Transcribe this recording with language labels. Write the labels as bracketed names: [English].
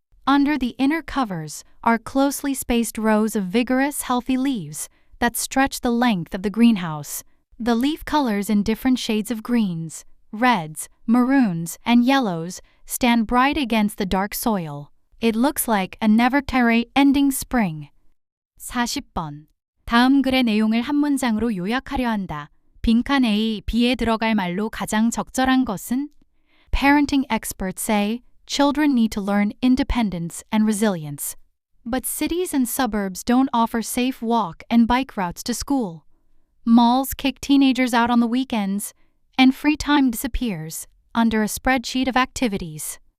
[English] Under the inner covers are closely spaced rows of vigorous, healthy leaves that stretch the length of the greenhouse. The leaf colors in different shades of greens, reds, maroons, and yellows stand bright against the dark soil. It looks like a never-ending spring. [Korean] 40번. 다음 글의 내용을 한 문장으로 요약하려 한다. 빈칸 A, B에 들어갈 말로 가장 적절한 것은? [English] Parenting experts say children need to learn independence and resilience. But cities and suburbs don't offer safe walk and bike routes to school. Malls kick teenagers out on the weekends, and free time disappears under a spreadsheet of activities.